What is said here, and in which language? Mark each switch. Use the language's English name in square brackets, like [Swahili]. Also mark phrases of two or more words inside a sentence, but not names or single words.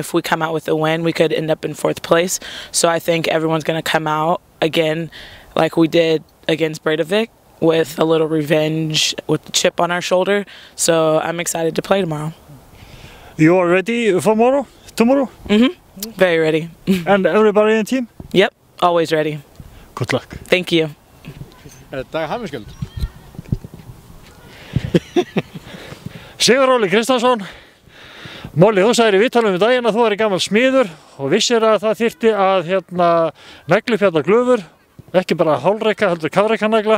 [English] If we come out with a win, we could end up in 4th place. So I think everyone's going to come out again like we did against Breiðablik with a little revenge, with the chip on our shoulder. So I'm excited to play tomorrow. You are ready for tomorrow? Very ready. And everybody in the team? Yep, always ready. Good luck. Thank you. [Icelandic] Dag hamingjuskuld. Sigur Óli Kristjánsson. Molly, þú sagðir í viðtalinu um daginn að þú væri gamall smiður og vissir að það þyrfti að negla upp hérna glufur, ekki bara hálfreika, heldur kafreikanegla.